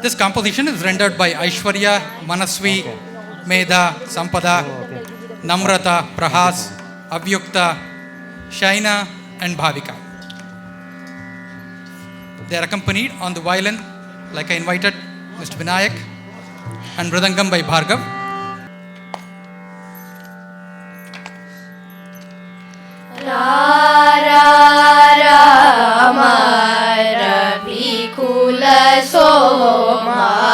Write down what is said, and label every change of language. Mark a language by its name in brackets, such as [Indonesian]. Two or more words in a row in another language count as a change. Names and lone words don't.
[English] This composition is rendered by Aishwarya, Manasvi, Medha, Sampada, Namrata, Prahas, Avyukta, Shaina, and Bhavika. They are accompanied on the violin, like I invited, Mr. Vinayak, and Mridangam by Bhargav. Rama Ravi Kula Soma